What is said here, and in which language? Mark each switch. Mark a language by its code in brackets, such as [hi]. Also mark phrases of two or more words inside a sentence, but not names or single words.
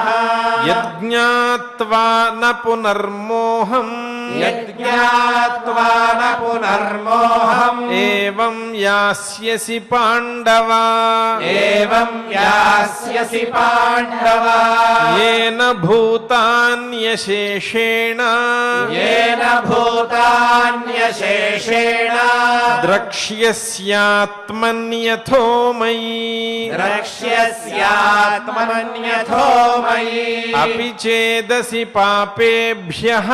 [sa] యజ్ఞాత్వా న పునర్మోహం యజ్ఞాత్వా న పునర్మోహం ఏవం యాస్యసి పాండవ ఏవం యాస్యసి పాండవ ఏన భూతాన్యశేషేణ येन भूतान्यशेषेण ద్రక్ష్యస్యాత్మన్యథో మయి द्रक्ष्यस्यात्मन्यथो मयि అపి చేదసి పాపేభ్యః